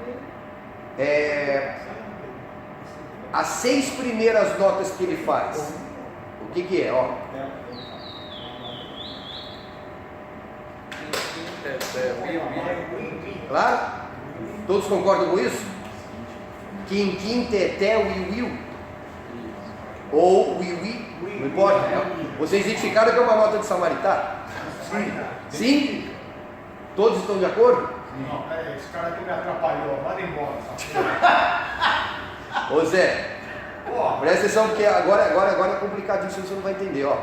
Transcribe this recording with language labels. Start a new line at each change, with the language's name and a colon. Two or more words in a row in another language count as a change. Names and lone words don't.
Portuguese: As 6 primeiras notas que ele faz, o que é? Ó. Claro? Todos concordam com isso? Quim, quim, teté, ui, ou ui, não importa. Vocês identificaram que é uma nota de Samaritá? Sim? Todos estão de acordo? Não, esse cara aqui me atrapalhou, manda embora. Ô Zé, presta atenção porque agora é complicadíssimo, você não vai entender, ó.